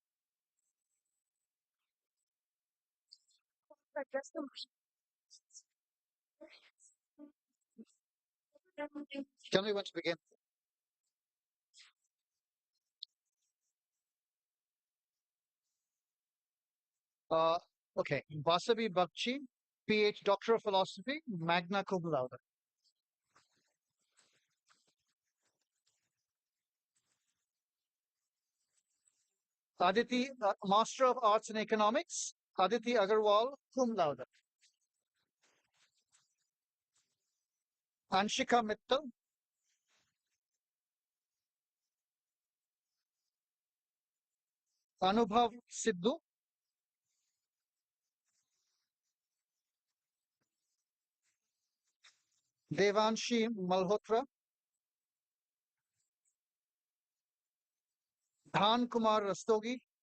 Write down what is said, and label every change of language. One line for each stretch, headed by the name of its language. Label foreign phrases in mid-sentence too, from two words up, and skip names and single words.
English: Tell me when to begin. Okay. Vasavi Bakchi, PH, Doctor of Philosophy,
Latin: magna cum laude.
English: Aditi, Master of Arts in Economics, Aditi Agarwal,
Latin: cum laude.
English: Anshika Mittal, Anubhav Sidhu, Devanshi Malhotra, Dhan Kumar Rastogi,